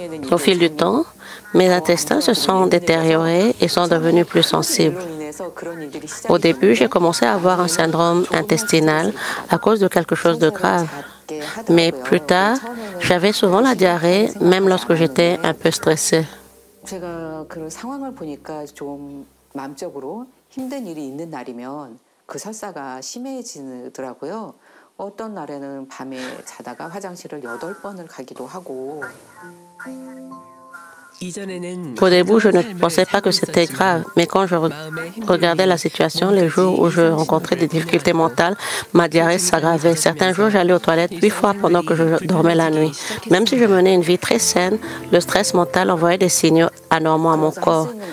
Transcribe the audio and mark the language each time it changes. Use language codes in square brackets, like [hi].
[fr] Au fil du temps, mes intestins se sont détériorés et sont devenus plus sensibles. Au début, j'ai commencé à avoir un syndrome intestinal à cause de quelque chose de grave. Mais plus tard, j'avais souvent la diarrhée, même lorsque j'étais un peu stressée. [ko] 제가 그 상황을 보니까 좀 마음적으로 힘든 일이 있는 날이면 그 설사가 심해지더라고요. 어떤 날에는 밤에 자다가 화장실을 8번을 가기도 하고. [fr] Au début, je ne pensais pas que c'était grave, mais quand je regardais la situation, les jours où je rencontrais des difficultés mentales, ma diarrhée s'aggravait. Certains jours, j'allais aux toilettes 8 fois pendant que je dormais la nuit. Même si je menais une vie très saine, le stress mental envoyait des signaux anormaux à mon corps.